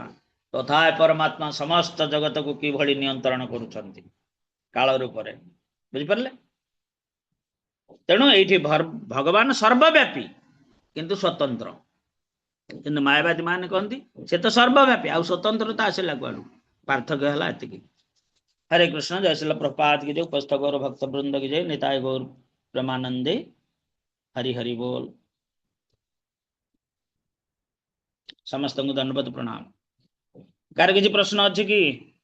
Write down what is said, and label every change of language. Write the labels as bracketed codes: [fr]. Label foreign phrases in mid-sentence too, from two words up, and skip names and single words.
[or] ତଥା ପରମାତ୍ମା ସମସ୍ତ ଜଗତକୁ କିଭଳି ନିୟନ୍ତ୍ରଣ କରୁଛନ୍ତି କାଳ ରୂପରେ, ବୁଝିପାରିଲେ? ତେଣୁ ଏଇଠି ଭଗବାନ ସର୍ବବ୍ୟାପୀ କିନ୍ତୁ ସ୍ୱତନ୍ତ୍ର। କିନ୍ତୁ ମାୟାବାଦୀ ମାନେ କହନ୍ତି ସେ ତ ସର୍ବବ୍ୟାପୀ, ଆଉ ସ୍ୱତନ୍ତ୍ରତା ଆସିଲା କୁଆଡୁ? ପାର୍ଥକ୍ୟ ହେଲା ଏତିକି। [hi] हरे कृष्ण। जय श्रील प्रपात की जय। उपस्थ गौर भक्त वृंद की जय। निताय गौर प्रेमानंदे। हरि हरि बोल। समस्त को दंडवत प्रणाम। कार किसी प्रश्न अच्छे कि?